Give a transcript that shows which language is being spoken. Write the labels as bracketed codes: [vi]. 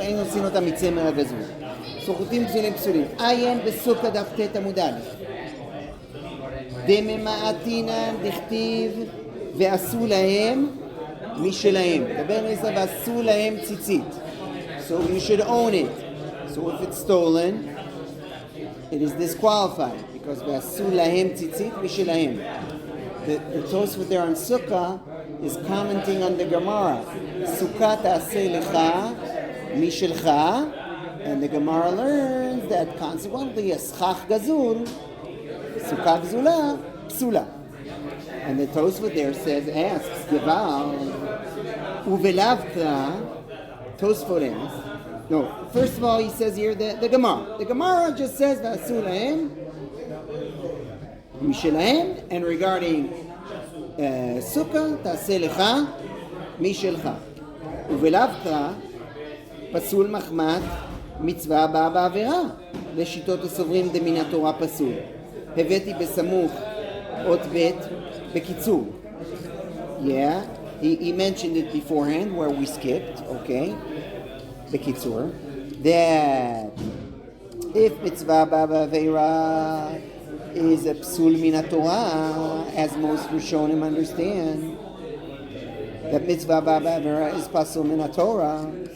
[he] אין עושים אותה מצמר הגזול. סוחטים גזולים פסולים. עיין בסוכה דף ט' עמוד א'. דממעטינן דכתיב ועשו להם משלהם. דבר נעשה ועשו להם ציצית. [en] So you should own it. So if it's stolen, it is disqualified because [he] ועשו להם ציצית משלהם. [en] The Tosfot there on Sukkah is commenting on the Gemara. [he] Sukkah ta'aseh lecha mishelcha, [en] and the Gemara learns that consequently a schach gazul, [he] Sukkah gzula, psula. [en] And the Tosfot there asks, Geval, uvelavka, Tosfot asks, no, first of all he says here the Gemara. The Gemara just says [he] v'asu lahem Mishelahem, [en] and regarding Sukkah, [he] Ta'aseh lecha Mishelcha. Uvelavka, Pasul Mahmat, Mitzvah Abba Ba'avera. לשיטות הסוברים דמן התורה פסול. הבאתי בסמוך אות ב' בקיצור. [en] Yeah, he mentioned it beforehand where we skipped, okay? [he] בקיצור. [en] That if Mitzvah Abba Ba'avera is a [he] psul min Torah, [en] as most Rishonim understand, that mitzvah ba'avera is [he] pasul min Torah.